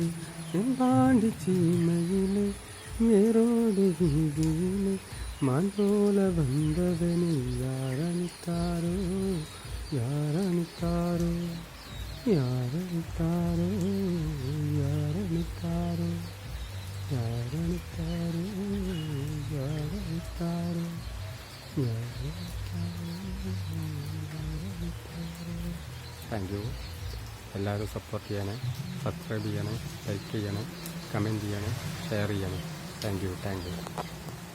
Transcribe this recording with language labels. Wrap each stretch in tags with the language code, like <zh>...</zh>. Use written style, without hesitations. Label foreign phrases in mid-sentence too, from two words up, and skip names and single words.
<ta>பாண்டி சீமையிலே வேரோடு வீதியிலே மான் போல வந்தவனே யாரணித்தாரோ யாரணித்தாரோ யாரணித்தாரோ யாரணித்தாரோ யாரணித்தாரோ யாரணித்தாരോ</ta> <en>thank you.</en> <ml>എല്ലാവരും സപ്പോർട്ട് ചെയ്യണേ, സബ്സ്ക്രൈബ് ചെയ്യണേ, ലൈക്ക് ചെയ്യണേ, കമൻറ്റ് ചെയ്യണേ, ഷെയർ ചെയ്യണേ.</ml> <en>thank you.</en>